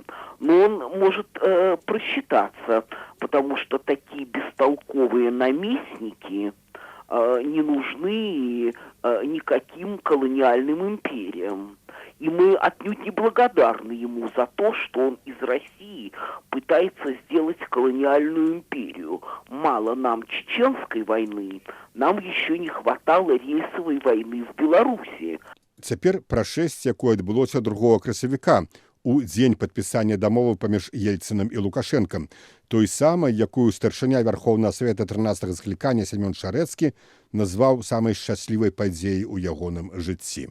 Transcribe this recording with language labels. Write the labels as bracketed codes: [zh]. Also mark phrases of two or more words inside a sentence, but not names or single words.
[ru] Но он может просчитаться, потому что такие бестолковые наместники не нужны никаким колониальным империям. И мы отнюдь не благодарны ему за то, что он из России пытается сделать колониальную империю. Мало нам чеченской войны, нам еще не хватало рейсовой войны в Беларуси. [be] Цяпер пра шэсць, якое адбылося 2 красавіка у дзень падпісання дамовы паміж Ельцынам і Лукашэнкам, той самай, якую старшыня Вярхоўнага Савета 13-го склікання Сямён Шарэцкі назваў самай шчаслівай падзеяй у ягоным жыцці.